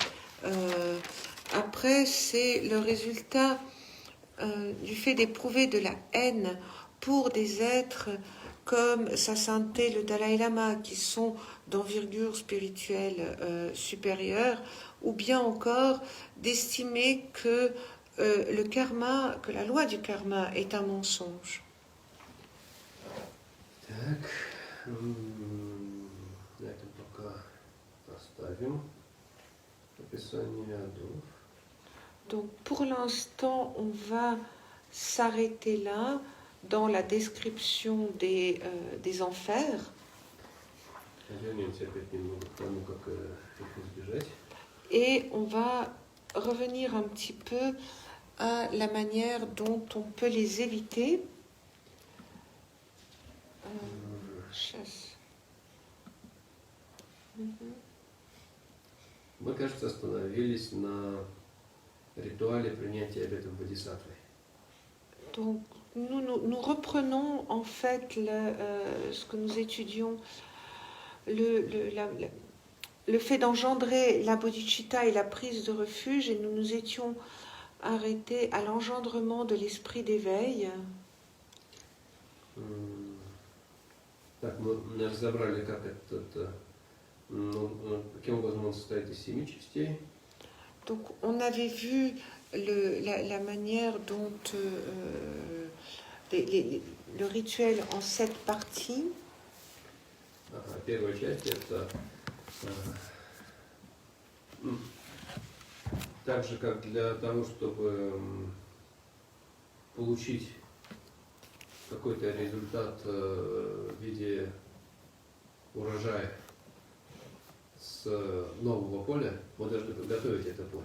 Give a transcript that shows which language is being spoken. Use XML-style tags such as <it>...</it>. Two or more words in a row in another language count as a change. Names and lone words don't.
<fr>Après, c'est le résultat du fait d'éprouver de la haine pour des êtres comme Sa Sainteté le Dalai Lama, qui sont d'envergure spirituelle supérieure, ou bien encore d'estimer que le karma, que la loi du karma est un mensonge.</fr> <ru>Так, на этом пока оставим описание адов.</ru> <fr>Donc pour l'instant, on va s'arrêter là dans la description des enfers.</fr> <ru>Вернемся опять немного к тому, как их избежать.</ru> <fr>Et on va revenir un petit peu à la manière dont on peut les éviter.</fr> <ru>Сейчас. Мы, кажется, остановились на ритуале принятия обетов Бодхисаттвы.</ru> <fr>Donc, nous reprenons en fait ce que nous étudions, le fait d'engendrer la bodhicitta et la prise de refuge, et nous nous étions arrêtés à l'engendrement de l'esprit d'éveil.</fr> <ru>Так, мы разобрали, как каким образом он состоит из 7 частей.</ru> <fr>Donc, on avait vu la manière dont le rituel en 7 parties.</fr> <ru>Первая часть это так же, как для того, чтобы получить какой-то результат в виде урожая с нового поля, мы должны подготовить это поле.</ru>